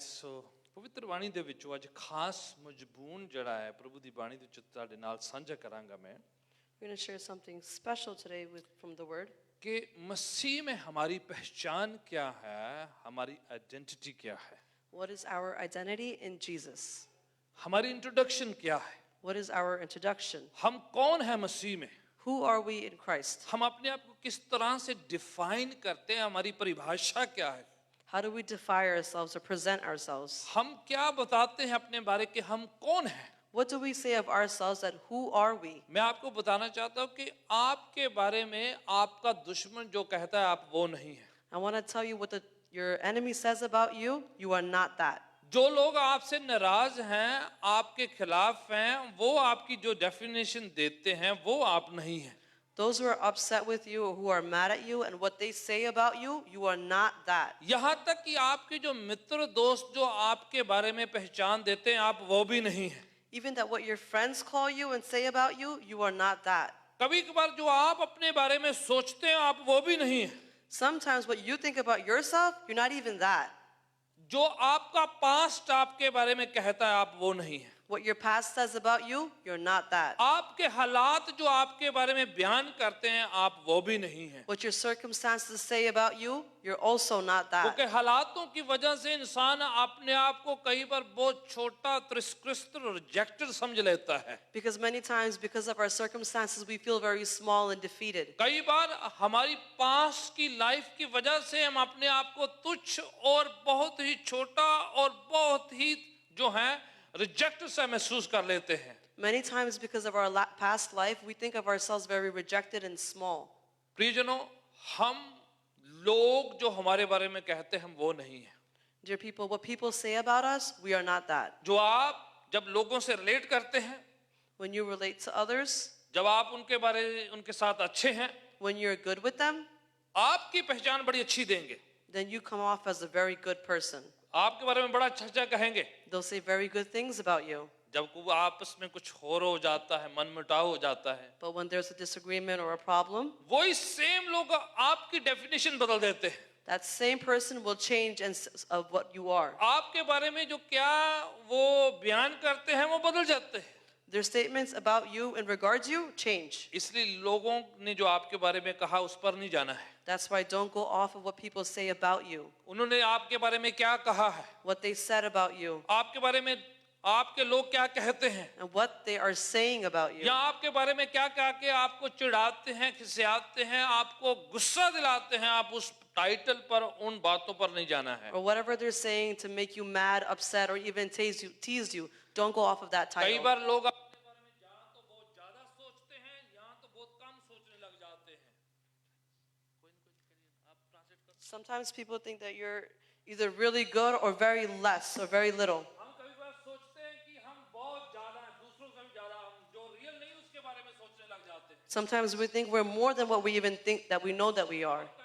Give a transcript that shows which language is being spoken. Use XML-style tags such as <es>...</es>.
<pa>So ਪਵਿੱਤਰ ਬਾਣੀ ਦੇ ਵਿੱਚੋਂ ਅੱਜ ਖਾਸ ਮਜ਼ਬੂਨ ਜਿਹੜਾ ਹੈ ਪ੍ਰਭੂ ਦੀ ਬਾਣੀ ਦੇ ਵਿੱਚ ਤੁਹਾਡੇ ਨਾਲ ਸਾਂਝਾ ਕਰਾਂਗਾ ਮੈਂ.</pa> <en>We're going to share something special today from the word.</en> <hi>कि मसीह में हमारी पहचान क्या है, हमारी आइडेंटिटी क्या है,</hi> <en>What is our identity in Jesus?</en> <hi>हमारी इंट्रोडक्शन क्या है,</hi> <en>What is our introduction?</en> <hi>हम कौन है मसीह में,</hi> <en>Who are we in Christ?</en> <hi>हम अपने आप को किस तरह से डिफाइन करते हैं, हमारी परिभाषा क्या है,</hi> <en>How do we define ourselves or present ourselves?</en> <hi>हम क्या बताते हैं अपने बारे के हम कौन हैं.</hi> <en>What do we say of ourselves that who are we?</en> <hi>मैं आपको बताना चाहता हूँ कि आपके बारे में आपका दुश्मन जो कहता है आप वो नहीं है.</hi> <en>I want to tell you what your enemy says about you. You are not that.</en> <hi>जो लोग आपसे नाराज हैं, आपके खिलाफ हैं, वो आपकी जो डेफिनेशन देते हैं वो आप नहीं हैं.</hi> <en>Those who are upset with you or who are mad at you and what they say about you, you are not that.</en> <hi>यहाँ तक कि आपके जो मित्र दोस्त जो आपके बारे में पहचान देते हैं आप वो भी नहीं हैं.</hi> <en>Even that what your friends call you and say about you, you are not that.</en> <hi>कभी कभार जो आप अपने बारे में सोचते हैं आप वो भी नहीं हैं.</hi> <en>Sometimes what you think about yourself, you're not even that.</en> <hi>जो आपका पास्ट आपके बारे में कहता है आप वो नहीं हैं.</hi> <en>What your past says about you, you're not that.</en> <hi>आपके हालात जो आपके बारे में बयान करते हैं आप वो भी नहीं हैं.</hi> <en>What your circumstances say about you, you're also not that.</en> <hi>क्योंकि हालातों की वजह से इंसान अपने आप को कई बार बहुत छोटा, तिरस्कृत, रिजेक्टेड समझ लेता है.</hi> <en>Because many times, because of our circumstances, we feel very small and defeated.</en> <hi>कई बार हमारी पास्ट की लाइफ की वजह से हम अपने आप को तुच्छ और बहुत ही छोटा और बहुत ही जो है रिजेक्ट सा महसूस कर लेते हैं.</hi> <en>Many times, because of our past life, we think of ourselves very rejected and small.</en> <hi>प्रियजनों, हम लोग जो हमारे बारे में कहते हैं हम वो नहीं हैं.</hi> <en>Dear people, what people say about us, we are not that.</en> <hi>जो आप जब लोगों से रिलेट करते हैं,</hi> <en>When you relate to others,</en> <hi>जब आप उनके साथ अच्छे हैं,</hi> <en>when you're good with them,</en> <hi>आपकी पहचान बड़ी अच्छी देंगे.</hi> <en>then you come off as a very good person.</en> <hi>आपके बारे में बड़ा अच्छा कहेंगे.</hi> <en>They'll say very good things about you.</en> <hi>जब आपस में कुछ हो जाता है, मनमुटाव हो जाता है,</hi> <en>But when there's a disagreement or a problem,</en> <hi>वही सेम लोग आपकी डेफिनेशन बदल देते हैं.</hi> <en>that same person will change of what you are.</en> <hi>आपके बारे में जो क्या वो बयान करते हैं वो बदल जाते हैं.</hi> <en>Their statements about you and regards you change.</en> <hi>इसलिए लोगों ने जो आपके बारे में कहा उस पर नहीं जाना है.</hi> <en>That's why don't go off of what people say about you.</en> <hi>उन्होंने आपके बारे में क्या कहा है,</hi> <en>What they said about you</en> <hi>आपके बारे में आपके लोग क्या कहते हैं,</hi> <en>and what they are saying about you.</en> <hi>या आपके बारे में क्या कह के आपको चिढ़ाते हैं, खिसियाते हैं, आपको गुस्सा दिलाते हैं, आप उस टाइटल पर उन बातों पर नहीं जाना है.</hi> <en>Or whatever they're saying to make you mad, upset, or even tease you. Don't go off of that</en> <hi>कई</hi> <en>title.</en> <hi>बार लोग अपने बारे में यहाँ तो बहुत ज्यादा सोचते हैं, यहाँ तो बहुत कम सोचने लग जाते हैं. कोई ना कोई करिए, आप ट्रांसलेट कर.</hi> <en>Sometimes people think that you're either really good or very less or very little.</en> <hi>हम कभी बार सोचते हैं कि हम बहुत ज्यादा हैं, दूसरों से भी ज्यादा, हम जो रियल नहीं उसके बारे में सोचने लग जाते हैं.</hi> <en>Sometimes we think we're more than what we even think that we know that we are.</en>